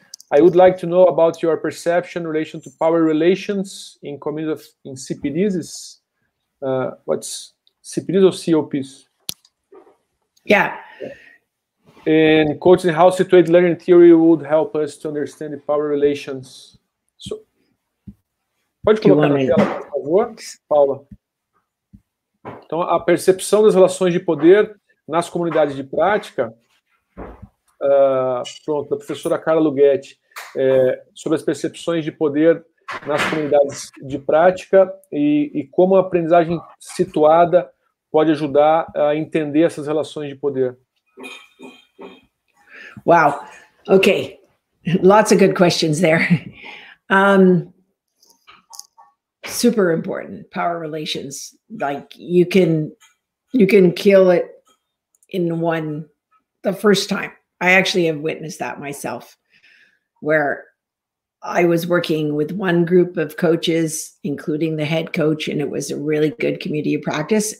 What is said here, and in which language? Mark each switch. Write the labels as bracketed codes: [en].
[en] I would like to know about your perception in relation to power relations in community in CPDs. What's CPDs or COPs? Yeah. And coaching how situated learning theory would help us to understand the power relations. [pt] So, pode colocar na tela, por favor, Paula. Então, a percepção das relações de poder nas comunidades de prática, pronto, da professora Carla Lughetti, sobre as percepções de poder nas comunidades de prática e como a aprendizagem situada pode ajudar a entender essas relações de poder. [en] Wow. Okay. Lots of good questions there. Super important, power relations. Like you can kill it in the first time. I actually have witnessed that myself, where I was working with one group of coaches, including the head coach, and it was a really good community of practice.